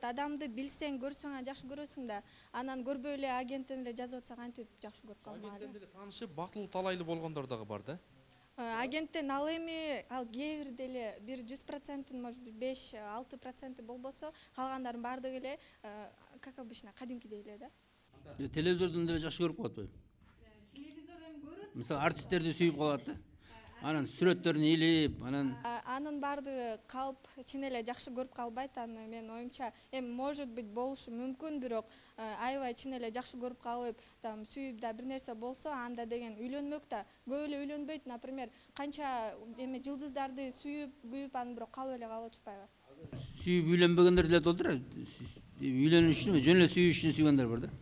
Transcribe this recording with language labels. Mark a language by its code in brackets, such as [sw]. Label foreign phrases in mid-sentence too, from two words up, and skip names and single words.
[ky] Адамды билсең, көрсөң жакшы көрөсүң да. Анан көрбөй эле агенттен эле жазып атса кантип жакшы көрүп калмак? Агенттен деле таанышып, бактылуу талайлуу болгондор дагы бар да. Агенттен ал эми, ал кээ бир деле бир 100%, может 5-6% болбосо, калгандардын баардыгы эле [ru] как обычно [ky] кадимкидей эле да. Телевизордон деле жакшы көрүп калат бай. Телевизор эми көрөт. Мисалы артисттерди сүйүп калат да. Анан сүрөттөрүн илип, анын баардыгы калп чын эле жакшы көрүп калбайт. Аны менин оюмча, эми [ru] может быть [ky] болушу мүмкүн, бирок аябай чын эле жакшы көрүп калып, там сүйүп да бир нерсе болсо, анда деген үйлөнмөк да. Көп эле үйлөнбөйт, например, канча эми жылдыздарды сүйүп, аны бирок калып эле калып отушпайбы? сүйүп үйлөнбөгөндөр деле болду да. Үйлөнүш үчүн, жөн эле сүйүш үчүн сүйгөндөр бар да.